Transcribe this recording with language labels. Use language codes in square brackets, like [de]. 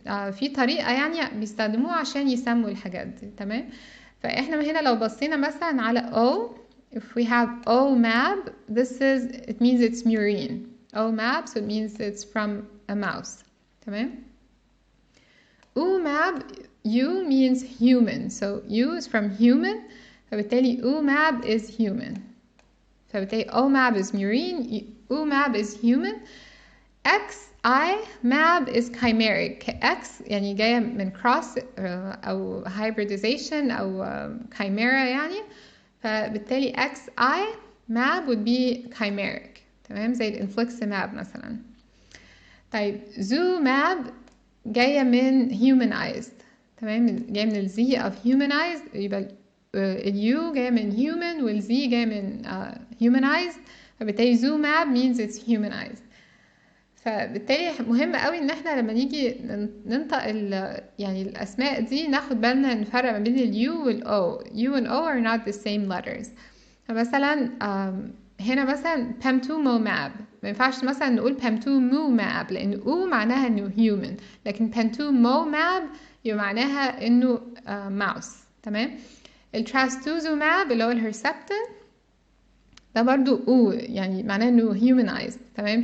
[ar] في طريقة يعني بيستخدموها عشان يسموا الحاجات دي، تمام. فإحنا هنا لو بصينا مثلا على [en] O, if we have OMAb, it means it's murine. OMAb, so it means it's from a mouse, [ar] تمام. [en] UMAb, U means human, so U is from human, [ar] فبالتالي [en] UMAb is human. [ar] فبالتالي [en] OMAb is murine, UMAb is human. XI-MAb is chimeric. [ar] X يعني جاية من cross أو hybridization أو chimera يعني. فبالتالي XI-MAb [en] would be chimeric، [ar] تمام، زي الانفليكسيماب مثلا. طيب ZU-MAb جاية من humanized، تمام، جاية من الزي of humanized، يبقى اليو جاية من human والزي جاية من humanized. فبالتالي [en] ZU-MAb means it's humanized. [ar] فبالتالي مهم قوي ان احنا لما نيجي ننطق يعني الاسماء دي ناخد بالنا نفرق ما بين اليو والاو. [en] U and O are not the same letters. [ar] فمثلا هنا مثلا PAM2MOMAB ما ينفعش مثلا نقول PAM2MOMAB لان O معناها انه human، لكن PAM2MOMAB يبقى معناها انه mouse، تمام. التراستوزوماب اللي هو الهرسبتين ده برضو او يعني معناه انه humanized، تمام.